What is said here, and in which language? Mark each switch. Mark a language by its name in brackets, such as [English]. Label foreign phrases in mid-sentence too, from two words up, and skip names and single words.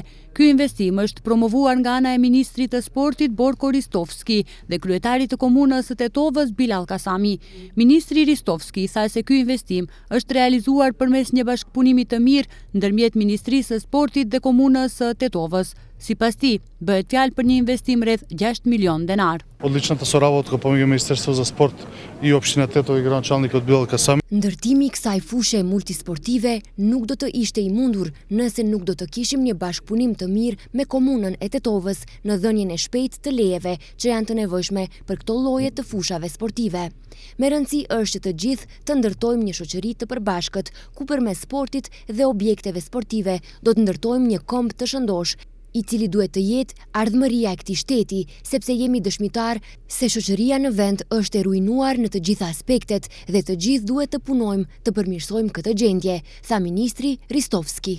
[Albanian] Ky investim është promovuar nga ana e Ministrit të Sportit Borko Ristovski dhe kryetarit të komunës së Tetovës Bilal Kasami. Ministri Ristovski tha se ky investim është realizuar përmes një bashkëpunimi të mirë ndërmjet Ministrisë së Sportit dhe komunës së Tetovës. Sipas tij, bëhet fjalë për një investim rreth 6 milion denar. [Macedonian] Личната со работа кај помеѓу Министерството за спорт и општина Тетово и градоначалникот Билал Касами. [Albanian] Ndërtimi i kësaj fushe multisportive nuk do të ishte i mundur nëse nuk do të kishim një bashkëpunim të mirë me komunën e Tetovës në dhënien e shpejtë të lejeve që janë të nevojshme për këto lloje të fushave sportive. Me rëndësi është që të gjithë të ndërtojmë një shoqëri të përbashkët ku përmes sportit dhe objekteve sportive do të ndërtojmë një komb të shëndosh, i cili duhet të jetë ardhmëria e këtij shteti, sepse jemi dëshmitar se shoqëria në vend është e ruinuar në të gjitha aspektet dhe të gjithë duhet të punojmë të përmirësojmë këtë gjendje, tha ministri Ristovski.